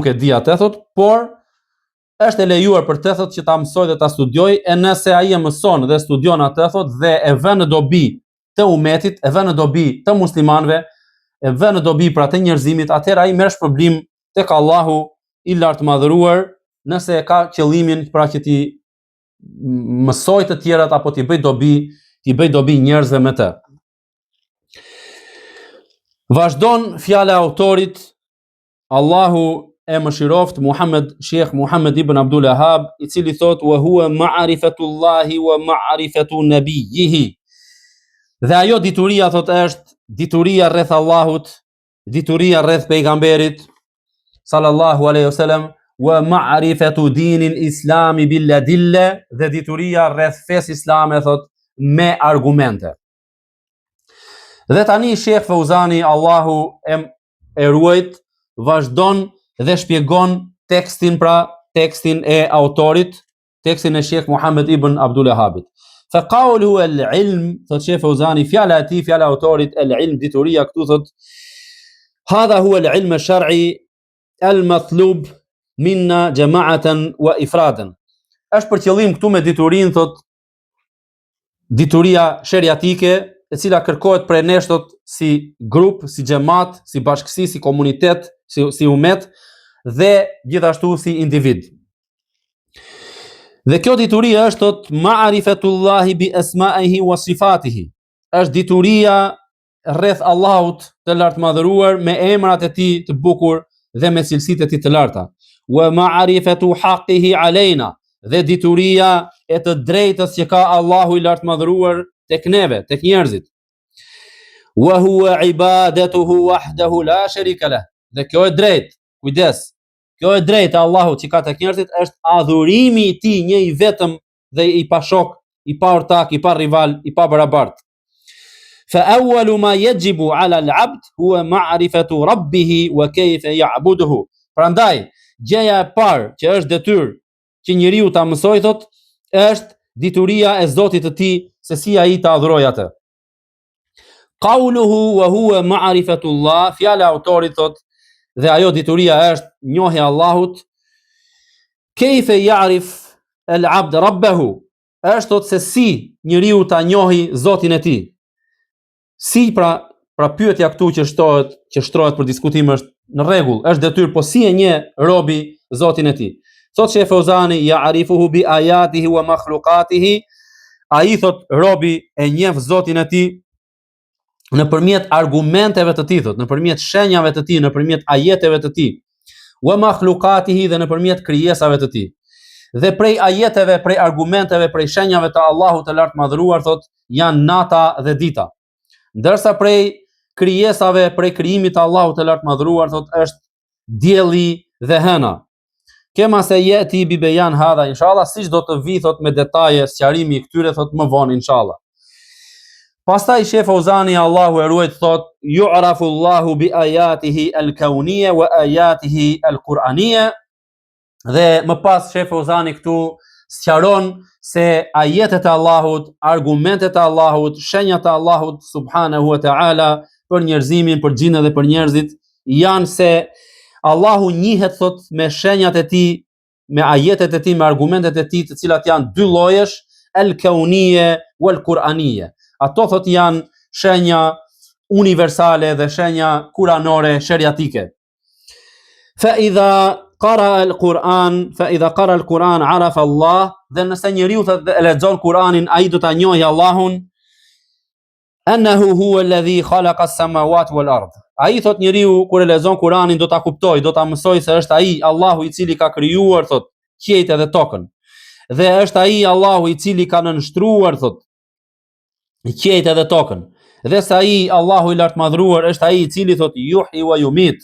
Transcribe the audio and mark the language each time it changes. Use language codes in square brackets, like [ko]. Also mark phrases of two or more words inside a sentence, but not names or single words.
[sq] e di atë thot, por është e lejuar për të thot që ta mësoj dhe ta studioj, e nëse ai e mëson dhe studion atë thot dhe e vën në dobi të umetit, e vën në dobi të muslimanëve, e vën në dobi pra të njerëzimit, atëherë ai merr shpërblim tek Allahu i lartëmadhëruar, nëse ka qëllimin pra që ti mësoj të tjerat apo ti bëj dobi njerëzve me të. Vazhdon fjala e autorit, Allahu e mëshiroft, Sheikh Muhammad ibn Abdul Wahhab, i cili thot [ar] وهو معرفة الله ومعرفة نبيه. [sq] Dhe ajo dituria thot është dituria rreth Allahut, dituria rreth pejgamberit [ar] صلى الله عليه وسلم, ومعرفة دين الإسلام بالأدلة, [sq] dhe dituria rreth fesë islame thot me argumente. Dhe tani Sheh Fauzani, Allahu e ruajt, vazhdon dhe shpjegon tekstin, pra tekstin e autorit, tekstin e Sheikh Muhammed ibn Abdul Wahhabit. [ar] فقوله العلم, [sq] thot Sheikh Fauzani, fjala e tij, fjala e autorit, al-ilm, dituria, këtu thot [ar] هذا هو العلم الشرعي المطلوب منا جماعة وإفرادا. [sq] Është për qëllim këtu me diturin, thot dituria sheriatike, e cila kërkohet prej nesh, thot, si grup, si xhamat, si bashkësi, si komunitet, si umet, dhe gjithashtu si individ. Dhe kjo dituria është, thot, [ar] معرفة الله بأسمائه وصفاته. [sq] Është dituria rreth Allahut të lartëmadhëruar me emrat e tij të bukur dhe me cilësitë e tij të larta. [ar] ومعرفة حقه علينا, [sq] dhe dituria e të drejtës që ka Allahu i lartëmadhëruar tek neve, tek njerëzit. [ar] وهو عبادته وحده لا شريك له. [sq] Dhe kjo e drejt, kujdes, kjo e drejt e Allahut që ka tek njerëzit është adhurimi i tij një i vetëm dhe i pashok, i pa ortak, i pa rival, i pa barabart. [ar] فأول ما يجب على العبد هو معرفة ربه وكيف يعبده. [sq] Prandaj, gjëja e parë që është detyrë që njeriu ta mësoj, thot, është dituria e Zotit të tij, se si ai ta adhuroj atë. [ar] قوله وهو معرفة الله, [sq] fjala e autorit, thot, dhe ajo dituria është njohja e Allahut. [ar] كيف يعرف العبد ربه, [sq] është, thot, se si njeriu ta njohi Zotin e tij. Si pra pyetja këtu që shtrohet për diskutim është në rregull, është detyrë, po si e njeh robi Zotin e tij? Thot Sheikh Fauzani, [ar] يعرفه بآياته ومخلوقاته, [sq] ai, thot, robi e njeh Zotin e tij nëpërmjet argumenteve të tij, thot, nëpërmjet shenjave të tij, nëpërmjet ajeteve të tij, [ar] ومخلوقاته, [sq] dhe nëpërmjet krijesave të tij. Dhe prej ajeteve, prej argumenteve, prej shenjave të Allahut të lartëmadhëruar, thot, janë nata dhe dita. Ndërsa prej krijesave, prej krijimit të Allahut të lartëmadhëruar, thot, është dielli dhe hëna. [ar] كما سيأتي ببيان هذا إن شاء الله, [sq] siç do të vi, thot, me detaje sqarimi i këtyre, thot, më vonë inshallah. Pastaj Sheikh Fauzani, Allahu e ruajt, thot, [ar] يعرف الله بآياته الكونية وآياته القرآنية. [sq] Dhe më pas Sheikh Fauzani këtu sqaron se ajetet e Allahut, argumentet e Allahut, shenjat e Allahut [ar] سبحانه وتعالى [sq] për njerëzimin, për xhinët dhe për njerëzit, janë se Allahu njihet, thot, me shenjat e tij, me ajetet e tij, me argumentet e tij, të cilat janë dy llojesh, [ar] الكونية والقرآنية. [sq] Ato, thot, janë shenja universale dhe shenja kuranore sheriatike. [ar] فإذا قرأ القرآن عرف الله, [sq] dhe nëse njeriu e lexon Kur'anin, ai do ta njohë Allahun. [ar] أنه هو الذي خلق السماوات والأرض. [sq] Ai, thot, njeriu kur e lexon Kur'anin do ta kuptoj, do ta mësoj se është ai Allahu i cili ka krijuar, thot, qiejtë dhe tokën. Dhe është ai Allahu i cili ka nënshtruar, thot, qiejtë dhe tokën. Dhe se ai Allahu i lartëmadhëruar është ai i cili, thot, [ar] يحيي ويميت.